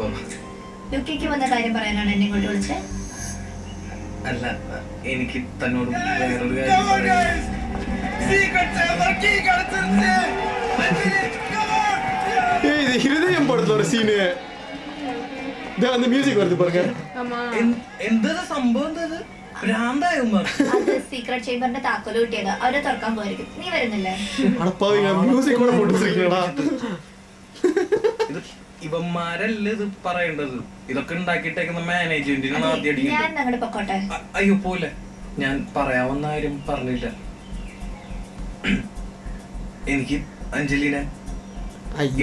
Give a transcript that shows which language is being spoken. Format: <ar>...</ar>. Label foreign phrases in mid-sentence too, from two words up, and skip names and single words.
<ml>യുകെക്ക് വന്ന കാര്യം പറയാനാണ് എന്നെ ഇങ്ങോട്ട് വിളിച്ചത്? അല്ല, എനിക്ക് തന്നോട് വേറൊരു കാര്യം പറയാം. ഹൃദയം പടുന്ന ഒരു സീന്.</ml> <ta>அந்த மியூசிக் வருது பாருங்க. ஆமா</ta> <ml>എന്താ സംഭവം? എന്തത് ഭ്രാന്തായോ അത് സീക്രട്ട് ചേംബറിന്റെ താക്കോല് കിട്ടിയത് അവരെ തുറക്കാൻ പോയിരിക്കും. നീ വരുന്നില്ലേ?</ml> <ta>அட பாவிங்க மியூசிக் கூட போட்டு வச்சிருக்கீங்களா?</ta> <ml>ഇത് ഇവന്മാരല്ല ഇത് പറയേണ്ടത്. ഇതൊക്കെ ഉണ്ടാക്കിയിട്ടേക്കുന്ന മാനേജ്മെന്റിനാണ് ആദ്യം അടിക്കുന്നത്. ഞാൻ അങ്ങോട്ട് പൊക്കോട്ടെ. അയ്യോ പോലെ, ഞാൻ പറയാവുന്ന കാര്യം പറഞ്ഞില്ല. എനിക്ക് അഞ്ജലിനെ</ml> <ta>ஐயோ</ta>